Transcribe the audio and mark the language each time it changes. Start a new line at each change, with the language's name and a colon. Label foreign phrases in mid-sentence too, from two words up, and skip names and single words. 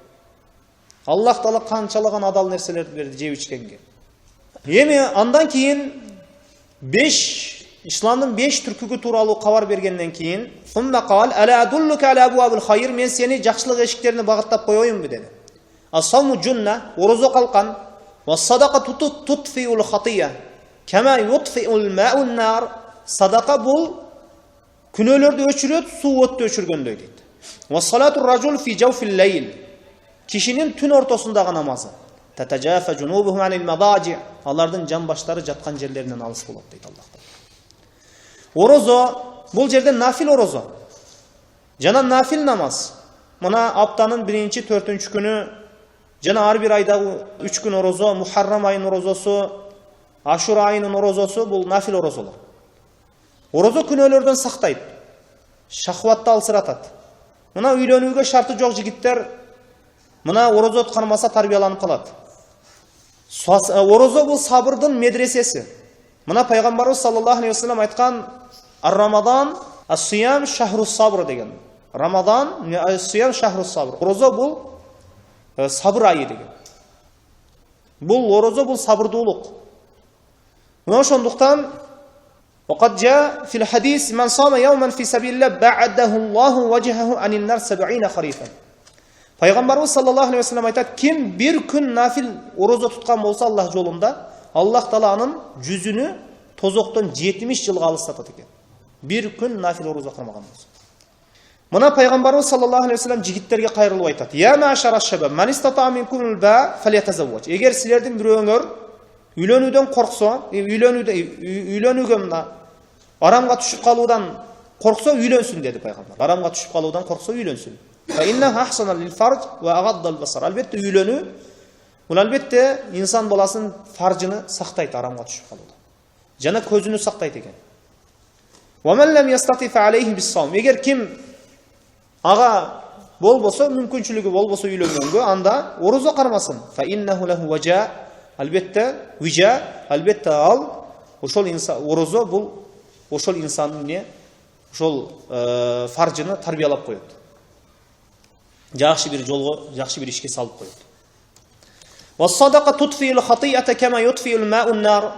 Kyrgyz: Аллах Таала канчалаган адал нерселерди берди жеп ичкенге. Эми андан кийин исламдын 5 түркүгү тууралуу кабар бергенден кийин,
Arabic: "ثم قال ألا أدلك على أبواب الخير",
Kyrgyz: мен сени жакшылык эшиктерине багыттап коеюнбу dedi.
Arabic: "الصوم جنة",
Kyrgyz: орозо калкан,
Arabic: "والصدقة تطفئ الخطيئة كما يطفئ الماء النار",
Kyrgyz: садака бул күнөөлөрдү өчүрөт, суу өттү өчүргөндөй дейт.
Arabic: "وصلاة الرجل في جوف الليل",
Kyrgyz: кишинин түн ортосундагы намазы.
Arabic: "تتجافى جنوبهم عن المضاجع",
Kyrgyz: алардын жан баштары жаткан жерлеринен алыс болот дейт Аллах. Орозо, бул жерде нафил орозо. Жана нафил намаз. Мына аптанын 1-4 күнү, жана ар бир айдагы 3 күн орозо, Мухаррам айынын орозосу, Ашура айынын орозосу, бул нафил орозолор. Орозо күнөөлөрдөн сактайт, шахватты алсыратат. Мына үйлөнүүгө шарты жок жигиттер мына орозо тутканмаса тарбияланып калат. Орозо бул сабырдын медресеси. Мына пайгамбарыбыз
Arabic: صلى الله عليه وسلم
Kyrgyz: айткан,
Arabic: "رمضان الصيام شهر الصبر" деген. رمضان الصيام شهر الصبر.
Kyrgyz: Орозо бул сабыр айы деген. Бул орозо бул сабырдуулук. Мына ошондуктан
Arabic: وقد جاء في الحديث من صام يوما في سبيل الله بعده الله وجهه عن النار 70 خريفا.
Kyrgyz: Пайгамбарыбыз
Arabic: صلى الله عليه وسلم
Kyrgyz: айтат, ким бир күн нафил орозо туткан болсо Аллах жолунда, Аллах Таала анын жүзүнү тозоктон 70 жылга алыстатат экен. Бир күн нафил орозо кылмаган болсо. Мына пайгамбарыбыз
Arabic: صلى الله عليه وسلم
Kyrgyz: жигиттерге кайрылып айтат,
Arabic: "يا معشر الشباب من استطاع منكم الباءة فليتزوج".
Kyrgyz: Эгер силердин бирөөңөр үйлөнүүдөн корксо, үйлөнүүгө мына арамга түшүп калуудан корксо үйлөнсүн деди пайгамбар. Арамга түшүп калуудан корксо үйлөнсүн.
Arabic: فإنه أحصن للفرج وأغض البصر.
Kyrgyz: Албетте үйлөнүү, бул албетте инсан баласынын фаржыны сактайт арамга түшүп калуудан. Жана көзүнү сактайт экен.
Arabic: ومن لم يستطع فعليه بالصوم.
Kyrgyz: Эгер ким ага болбосо, мүмкүнчүлүгү болбосо үйлөнгөнгө, анда орозо кармасын.
Arabic: فإنه له وجاء.
Kyrgyz: Албетте вижа, албетте ал ошол инсан орозо бул ошол инсандын не, ошол фаржыны тарбиялап коет. Жакшы бир жолго, жакшы бир ишке салып коет.
Arabic: والصدقة تطفئ الخطيئة كما يطفئ الماء النار.